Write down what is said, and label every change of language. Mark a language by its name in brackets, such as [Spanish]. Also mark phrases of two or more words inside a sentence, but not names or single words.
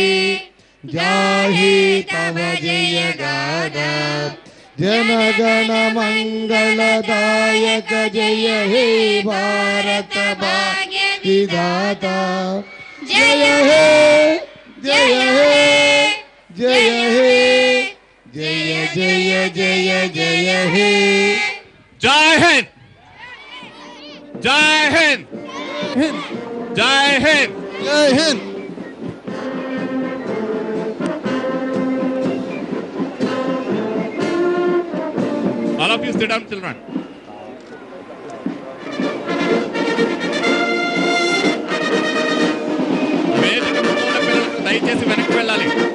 [Hindi] जाहे तब जय गाथा जनगण मंगलदायक जय हे भारत भाग्य विधाता जय हे जय हे जय हे जय जय जय जय हे. जय हिंद, जय हिंद, जय हिंद, जय हिंद. [English] All of you sit down, children. [Telugu] వేదిక ముందు ఉన్న పిల్లలకు దయచేసి వెనక్కి వెళ్ళాలి.